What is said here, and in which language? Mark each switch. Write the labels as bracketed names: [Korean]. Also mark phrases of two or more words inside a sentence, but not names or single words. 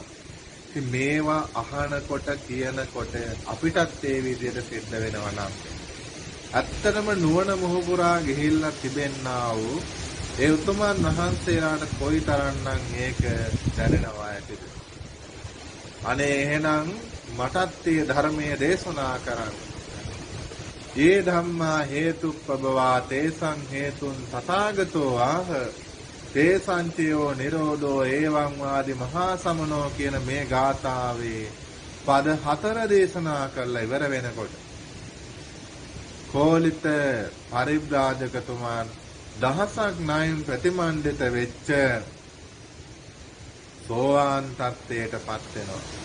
[Sinhala] ඉතින් මේවා අහනකොට කියනකොට අපිටත් ඒ විදිහට සිද්ධ වෙනවා නම් ඇත්තටම නුවණ මොහු පුරා ගිහිල්ලා තිබෙන්නා වූ ඒ උතුමන් වහන්සේලාට කොයිතරම්නම් ඒක දැනෙනවා ඇතිද? අනේ එහෙනම් මටත් මේ ධර්මයේ දේශනා කරන්න. [Pali] ඒ ධම්මා හේතුප්පබවා තේසං හේතුන් තථාගතෝ ආහ තේසංචයෝ නිරෝධෝ එවං වාදි මහා සමනෝ [Sinhala] කියන මේ ගාථාවේ පද 4 දේශනා කරලා ඉවර වෙනකොට කෝලිත පරිබ්‍රාජකතුමාන් දහසක් ණයින් ප්‍රතිමන්විත වෙච්ච සෝවාන් තත්ත්වයටපත් වෙනවා.